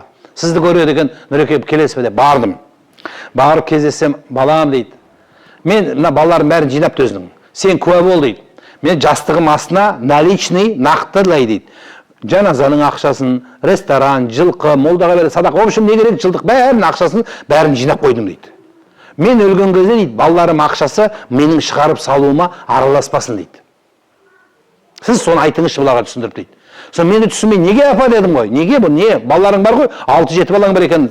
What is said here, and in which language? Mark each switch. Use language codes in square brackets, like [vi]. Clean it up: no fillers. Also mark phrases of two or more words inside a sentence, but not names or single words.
[kk] Сізді көреді деген Нұреке келесіз бе деп бардым. Барып кездессем, балам дейді. Мен мына балалардың бәрін жинапты өзінің. Сен куә бол дейді. Мен жастығым астына наличный нақтылай дейді. Жаназаның ақшасын, ресторан, жылқы, молдаға бере садақ, [ru] в общем, [kk] не керек жылдық бәрін ақшасын бәрін жинап қойдым дейді. Мен өлген кезде дейді, балаларым ақшасы менің шығарып салуыма араласпасын дейді. Сіз соны айтыңызшы бұларға түсіндіріп дейді. Сон мені түсінбей, неге апа дедім ғой? Неге бұл? Не? Балаларың бар ғой? 6-7 балаң бар екен.